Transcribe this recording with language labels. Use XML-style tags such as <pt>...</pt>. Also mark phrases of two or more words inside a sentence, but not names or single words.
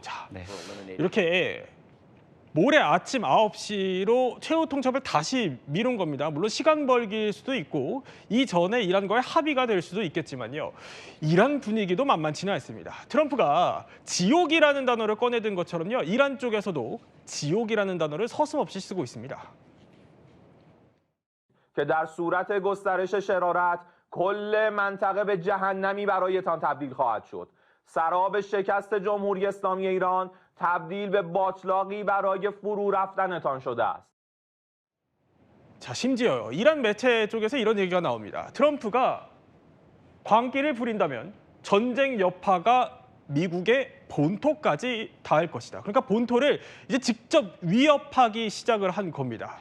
<ko>자, 이렇게 모레 아침 9시로 최후 통첩을 다시 미룬 겁니다. 물론 시간 벌기일 수도 있고 이전에 이란과의 합의가 될 수도 있겠지만요. 이란 분위기도 만만치는 않습니다. 트럼프가 지옥이라는 단어를 꺼내든 것처럼요. 이란 쪽에서도 지옥이라는 단어를 서슴없이 쓰고 있습니다.</ko> <fa>که در صورت گسترش شرارت کل منطقه به جهنمی برایتان تبدیل خواهد شد. سراب شکست جمهوری اسلامی ایران تبدیل به باطلاقی برای فرو رفتنتان شده است.</fa> <ko>자, 심지어 이란 매체 쪽에서 이런 얘기가 나옵니다. 트럼프가 광기를 부린다면 전쟁 여파가 미국의 본토까지 닿을 것이다. 그러니까 본토를 이제 직접 위협하기 시작을 한 겁니다.</ko>